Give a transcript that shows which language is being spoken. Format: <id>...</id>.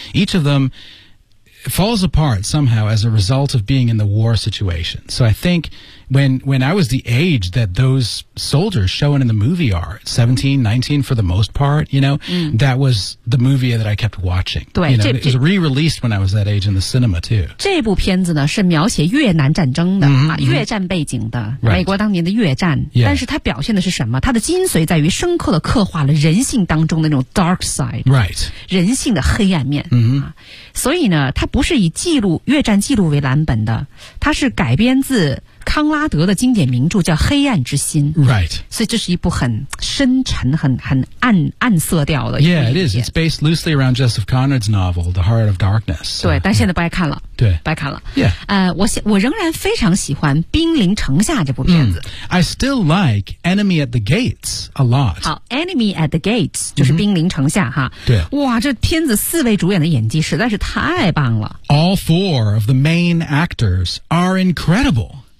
<en>Each of them falls apart somehow as a result of being in the war situation. So I think when I was the age that those soldiers showing in the movie are, 17, 19 for the most part, you know,、嗯、 that was the movie that I kept watching.</en> <zh>对</zh> <en>you know, it was re-released when I was that age in the cinema, too.</en> <zh>这部片子呢是描写越南战争的、 mm-hmm. 啊、越战背景的、</zh> <en>right.</en> <zh>美国当年的越战、</zh> <en>yeah.</en> <zh>但是它表现的是什么它的精髓在于深刻的刻画了人性当中的那种 dark side、</zh> <en>right.</en> <zh>人性的黑暗面、 mm-hmm. 啊、所以呢它不是以记录越战记录为蓝本的它是改编自康拉德的经典名著叫《黑暗之心》</zh> <en>，Right，</en> <zh>所以这是一部很深沉、很暗暗色调的一部影片。</zh> <en>Yeah, it is. It's based loosely around Joseph Conrad's novel, The Heart of Darkness.</en> <zh>对，但现在不爱看了。对，不爱看了。</zh> <en>Yeah，</en> <zh>我仍然非常喜欢《兵临城下》这部片子。 Mm.</zh> <en>I still like Enemy at the Gates a lot.</en> <zh>好，《Enemy at the Gates》就是《兵临城下》哈。对。哇，这片子四位主演的演技实在是太棒了。</zh> <en>All four of the main actors are incredible.</en>